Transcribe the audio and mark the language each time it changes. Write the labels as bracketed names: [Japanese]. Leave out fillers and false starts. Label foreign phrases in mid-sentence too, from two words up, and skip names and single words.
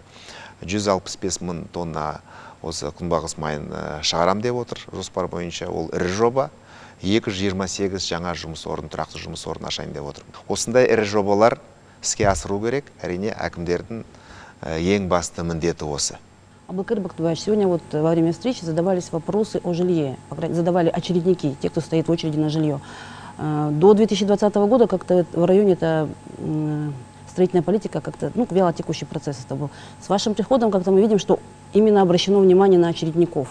[Kazakh] 165 мың тонна осы күнбағыс майын шығарам деп отыр. Жоспар бойынша ол ірі жоба. 228 жаңа жұмыс орын, тұрақты жұмыс орын ашайын деп отыр. Осындай ірі жобалар іске асыру керек. Әрине, әкімдердің ең басты міндеті осы. [Russian] Абылкайыр Бактыбаевич, сегодня вот во время встречи задавались вопросы о жилье, задавали очередники, те, кто стоит в очереди на жилье. До 2020 года как-то в районе это строительная политика как-то, ну, вялотекущий процесс это был. С вашим приходом как-то мы видим, что именно обращено внимание на очередников.